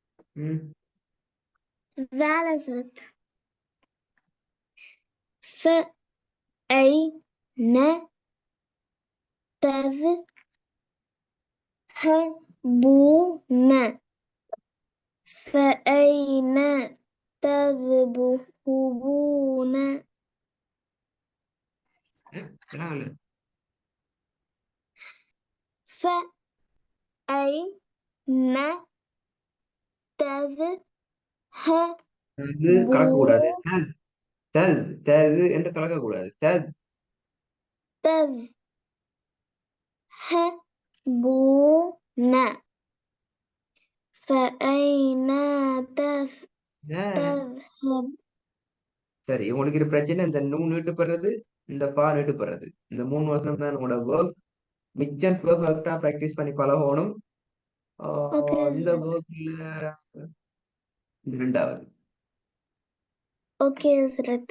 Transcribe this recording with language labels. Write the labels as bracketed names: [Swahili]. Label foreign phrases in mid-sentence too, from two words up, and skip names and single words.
[Arabic] ம் வேலை ஹசரத் فأين تذهبون فأين تذهبون [Tamil] பரவாயில்ல. [Arabic] فأين [Tamil] இது கலக்கக்கூடாது. தத் தது என்று கலக்கக்கூடாது. [Arabic] تذهبون فأين تذهب [Tamil] சரி, உங்களுக்கு இது பிரச்சனை. இந்த நூ நீட்டுப்படுறது, இந்த பா நீட்டுப்படுறது, இந்த 3 வருஷம் தான் உங்களோட ஒர்க். மிச்சம் பெர்ஃபெக்டா ப்ராக்டிஸ் பண்ணி பழகணும். ஓகே இந்த ஹசரத் ஒர்க்ல இது 2வது. ஓகே ஹசரத்